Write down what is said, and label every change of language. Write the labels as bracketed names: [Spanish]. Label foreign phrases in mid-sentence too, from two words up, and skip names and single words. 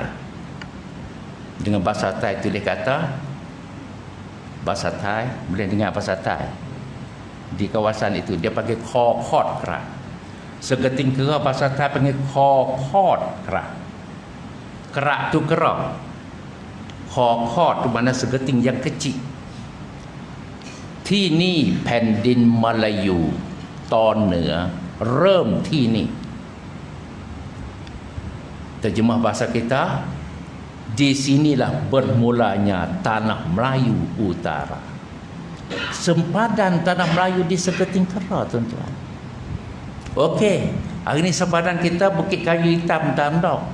[Malay] Dengan bahasa Thai tulis kata, bahasa Thai, boleh dengar bahasa Thai. Di kawasan itu dia panggil Khot Kera. Segenting Kera bahasa Thai panggil Khot Kera. Kerak tu kerak. Khot tu mana segeting yang kecil. [Thai] ที่นี่แผ่นดินมาลายูตอนเหนือเริ่มที่นี่ [Malay] Terjemah bahasa kita, di sinilah bermulanya tanah Melayu Utara. Sempadan tanah Melayu di Segenting Kera, tuan-tuan. Okey, hari ini sempadan kita Bukit Kayu Hitam Tandau.